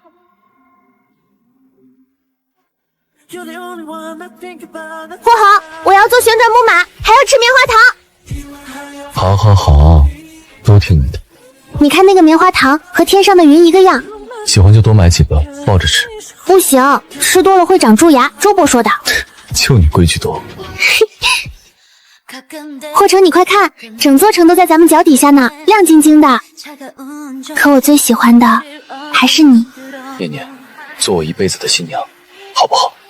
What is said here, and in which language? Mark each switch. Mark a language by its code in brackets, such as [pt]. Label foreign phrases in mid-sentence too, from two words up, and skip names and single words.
[zh] 霍豪，我要做旋轉木馬，還要吃棉花糖。好好好，都聽你的。你看那個棉花糖和天上的雲一個樣，喜歡就多買幾個，抱着吃。不行，吃多了會長蛀牙，周伯說的。就你規矩多。霍成，你快看，整座城都在咱們腳底下呢，亮晶晶的。可我最喜歡的還是你。念念，做我一輩子的新娘，好不好？